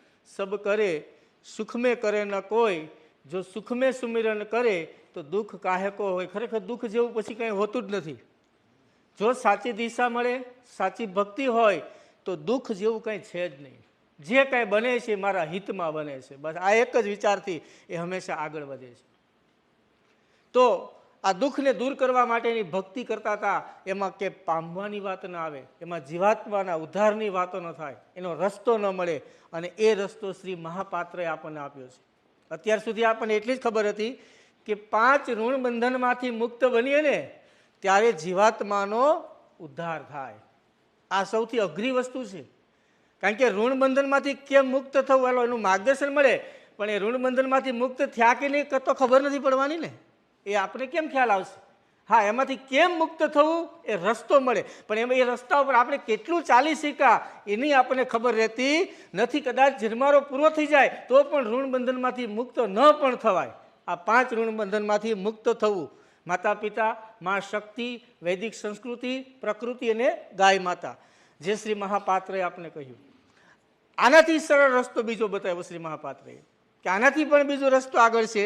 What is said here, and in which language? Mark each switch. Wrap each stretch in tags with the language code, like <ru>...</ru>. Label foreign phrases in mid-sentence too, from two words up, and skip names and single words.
<hi>सब करे सुख में करे न कोई, जो सुख में सुमिरन करे तो दुख काहे को होय।</hi> <gu>ખરેખર દુખ જેવું પછી કંઈ હોતું જ નથી। જો સાચી દિશા મળે, સાચી ભક્તિ હોય તો દુખ જેવું કંઈ છે જ નહીં। જે કંઈ બને છે મારા હિતમાં બને છે, બસ આ એક જ વિચારથી એ હમેશા આગળ વધે છે। તો આ દુખ ને દૂર કરવા માટેની ભક્તિ કરતા થા, એમાં કે પામવાની વાત ન આવે, એમાં જીવાત્માના ઉદ્ધારની વાતો ન થાય, એનો રસ્તો ન મળે અને એ રસ્તો શ્રી મહાપાત્રે આપણે આપ્યો છે। અત્યાર સુધી આપણે એટલી જ ખબર હતી કે 5 ઋણ બંધનમાંથી મુક્ત બનીએ ને ત્યારે જીવાત્માનો ઉદ્ધાર થાય। આ સૌથી અઘરી વસ્તુ છે, કારણ કે ઋણ બંધનમાંથી કેમ મુક્ત થવું એનું માર્ગદર્શન મળે, પણ એ ઋણ બંધનમાંથી મુક્ત થયા કે નહીં તો ખબર નથી પડવાની ને, એ આપને કેમ ખ્યાલ આવશે। हाँ, એમાંથી કેમ મુક્ત થવું એ રસ્તો મળે, પણ એમાં એ રસ્તા પર આપણે કેટલું ચાલી શક્યા એની આપણે ખબર રહેતી નથી। કદાચ જન્મારો પૂરો થઈ જાય તો પણ ઋણ બંધનમાંથી મુક્ત ન પણ થવાય। આ 5 ઋણ બંધનમાંથી મુક્ત થવું, માતા પિતા, માં શક્તિ, વૈદિક સંસ્કૃતિ, પ્રકૃતિ અને ગાય માતા, જે શ્રી મહાપાત્રે આપને કહ્યું। આનાથી સરળ રસ્તો બીજો બતાવ્યો શ્રી મહાપાત્રે કે આનાથી પણ બીજો રસ્તો આગળ છે।</gu>